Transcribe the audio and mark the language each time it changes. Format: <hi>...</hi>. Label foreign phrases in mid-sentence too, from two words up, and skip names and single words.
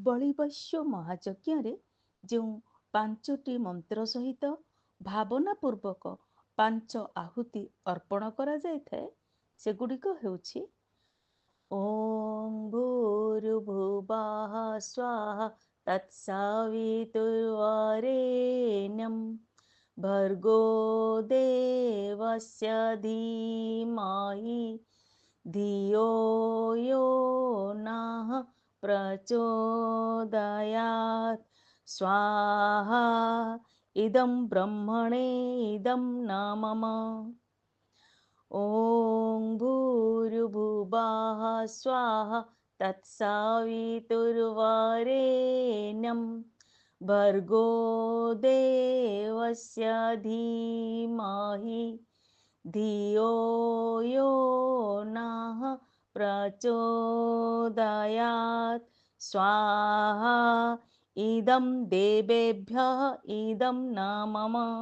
<or>ବଳିବୈଶ୍ୟ ମହାଯଜ୍ଞରେ ଯେଉଁ 5ଟି ମନ୍ତ୍ର ସହିତ ଭାବନାପୂର୍ବକ 5 ଆହୁତି ଅର୍ପଣ କରାଯାଇଥାଏ ସେଗୁଡ଼ିକ ହେଉଛି</or> <sa>ଓಂ ଭୂର୍ଭୁବଃ ସ୍ୱାହା ତତ୍ସବିତୁର୍ୱରେଣ୍ୟଂ ଭର୍ଗୋ ଦେବସ୍ୟ ଧୀମହି धियो यो नः प्रचोदयात् स्वाहा इदं ब्रह्मणे इदं न मम। ॐ भूर्भुवः स्वाहा तत्सवितुर्वरेण्यं भर्गो देवस्य धीमहि धियो यो नः प्रचोदयात् स्वाहा इदं देवेभ्यः इदं न मम।</sa>